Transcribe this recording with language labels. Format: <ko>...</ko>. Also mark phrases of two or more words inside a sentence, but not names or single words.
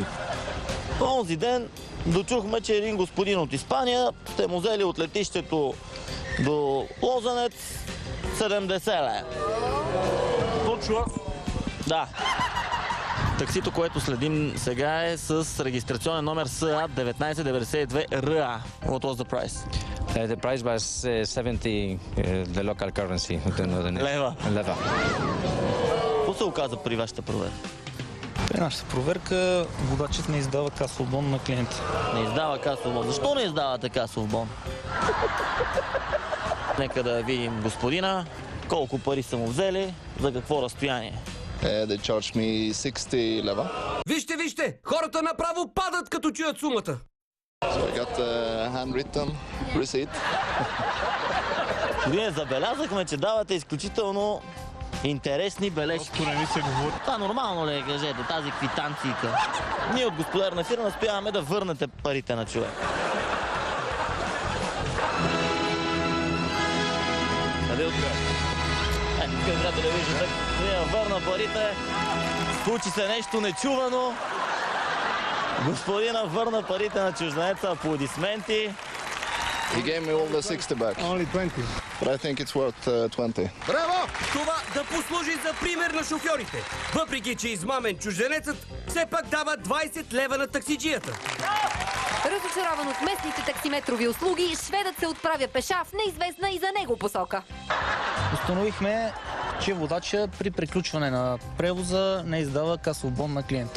<bg>Онзи ден дочухме, че един господин от Испания сте му взели от летището до Лозенец 70 лева. Точно. Да. Таксито, което следим сега е с регистрационен номер SA 1992RA.</bg> <en>What was the price? The price was 70, the local currency.</en> <bg>Лева. Лева. Какво се оказа при вашата проверка? При нашата проверка водачът не издава касов бон на клиента. Не издава касов бон. Защо не издавате касов бон? Нека да видим господина. колко пари са му взели, за какво разстояние.</bg> <en>They charged me 60 leva.</en> <bg>Вижте, хората направо падат като чуят сумата.</bg> <en>So I got a handwritten receipt.</en> <bg>Ние забелязахме, че давате изключително интересни бележки. Не ми се говори. Това нормално ли е, кажете, тази квитанцийка? Ние от господарна фирма настояваме да върнете парите на човек. Къде откриваш? Тук играта да виждате. Ние върна парите. Случи се нещо нечувано. Господина върна парите на чужденеца. Аплодисменти.</bg> <en>He gave me all the 60 back. Only 20. But I think it's worth 20.</en> <bg>Браво! Това да послужи за пример на шофьорите. Въпреки, че измамен чужденецът, все пак дава 20 лева на таксиджията. Разочарован от местните таксиметрови услуги, шведът се отправя пеша в неизвестна и за него посока. Установихме, че водача при приключване на превоза не издава касов бон на клиента.</bg>